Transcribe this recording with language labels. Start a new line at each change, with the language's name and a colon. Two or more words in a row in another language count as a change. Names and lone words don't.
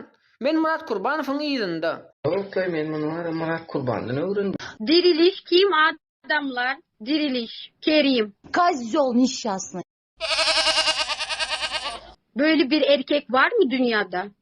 Turkmen: Men Murat Kurbanowyň ýyzynda. Okey, men muny Murat Kurbandan öwrendim. Diriliş kim adamlar? Diriliş. Kerim.
Russian: Козёл несчастный.
Turkish: Böyle bir erkek var mı dünyada?